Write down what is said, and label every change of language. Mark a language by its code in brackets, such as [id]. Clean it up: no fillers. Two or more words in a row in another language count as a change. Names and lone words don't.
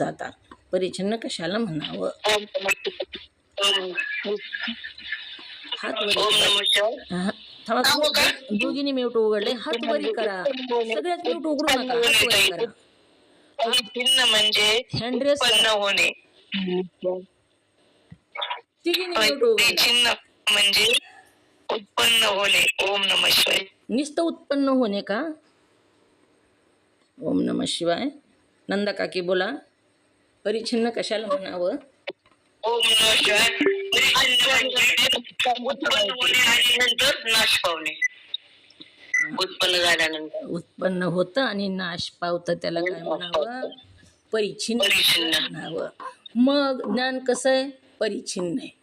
[mr] आता परिच्छिन्न कशाला म्हणावं? हात दोघींनी म्यूट उघडले. हात वरी करा. सगळ्यात म्यूट उघडू नका. हात वरी करा. म्हणजे हँडरेस होणे. तिघींनी म्यूट उघडले. म्हणजे उत्पन्न होणे. [sa] ओम नमः शिवाय. [mr] नुसतं उत्पन्न होणे का? [sa] ओम नमः शिवाय. [mr] नंदा काकी बोला. परिच्छिन्न कशाला म्हणावं? [sa] ओम नमः शिवाय. [mr] उत्पन्न होणे आणि नंतर नाश पावणे. उत्पन्न झाल्यानंतर उत्पन्न होतं आणि नाश पावतं, त्याला काय म्हणावं? परिच्छिन्न म्हणावं. मग ज्ञान कसं आहे? परिच्छिन्न आहे.